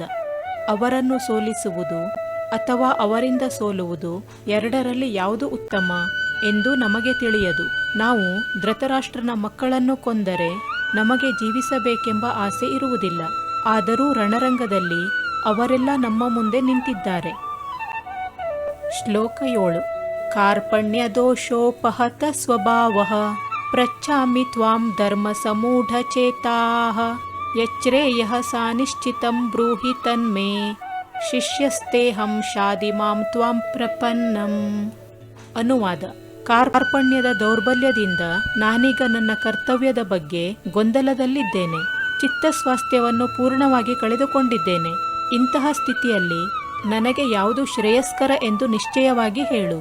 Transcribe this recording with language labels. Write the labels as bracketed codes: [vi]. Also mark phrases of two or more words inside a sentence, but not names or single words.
[kn] ಅವರನ್ನು ಸೋಲಿಸುವುದು ಅಥವಾ ಅವರಿಂದ ಸೋಲುವುದು, ಎರಡರಲ್ಲಿ ಯಾವುದು ಉತ್ತಮ ಎಂದು ನಮಗೆ ತಿಳಿಯದು. ನಾವು ಧೃತರಾಷ್ಟ್ರನ ಮಕ್ಕಳನ್ನು ಕೊಂದರೆ ನಮಗೆ ಜೀವಿಸಬೇಕೆಂಬ ಆಸೆ ಇರುವುದಿಲ್ಲ. ಆದರೂ ರಣರಂಗದಲ್ಲಿ ಅವರೆಲ್ಲ ನಮ್ಮ ಮುಂದೆ ನಿಂತಿದ್ದಾರೆ. ಶ್ಲೋಕ 7. [sa] ಕಾರ್ಪಣ್ಯ ದೋಷೋಪಹತ ಸ್ವಭಾವಃ ಪೃಚ್ಛಾಮಿ ತ್ವಾಂ ಧರ್ಮ ಸಮೂಢ ಚೇತಾಃ ಯಚ್ರೇಯಃ ಸಾನಿಶ್ಚಿತಂ ಬ್ರೂಹಿ ತನ್ಮೇ ಶಿಷ್ಯಸ್ತೇಹಂ ಶಾದಿ ಮಾಂ ತ್ವಾಂ ಪ್ರಪನ್ನಂ. [kn] ಅನುವಾದ. ಕಾರ್ಪಣ್ಯದ ದೌರ್ಬಲ್ಯದಿಂದ ನಾನೀಗ ನನ್ನ ಕರ್ತವ್ಯದ ಬಗ್ಗೆ ಗೊಂದಲದಲ್ಲಿದ್ದೇನೆ. ಚಿತ್ತಸ್ವಾಸ್ಥ್ಯವನ್ನು ಪೂರ್ಣವಾಗಿ ಕಳೆದುಕೊಂಡಿದ್ದೇನೆ. ಇಂತಹ ಸ್ಥಿತಿಯಲ್ಲಿ ನನಗೆ ಯಾವುದು ಶ್ರೇಯಸ್ಕರ ಎಂದು ನಿಶ್ಚಯವಾಗಿ ಹೇಳು.